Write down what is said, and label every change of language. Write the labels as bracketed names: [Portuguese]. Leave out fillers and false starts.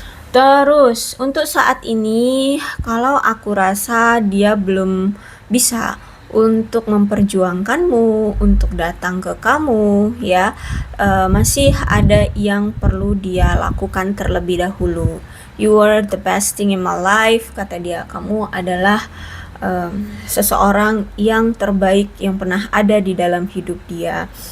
[Indonesian] Terus untuk saat ini, kalau aku rasa dia belum bisa untuk memperjuangkanmu, untuk datang ke kamu ya. Masih ada yang perlu dia lakukan terlebih dahulu. [English] You are the best thing in my life, kata dia. [Indonesian] Kamu adalah seseorang yang terbaik yang pernah ada di dalam hidup dia.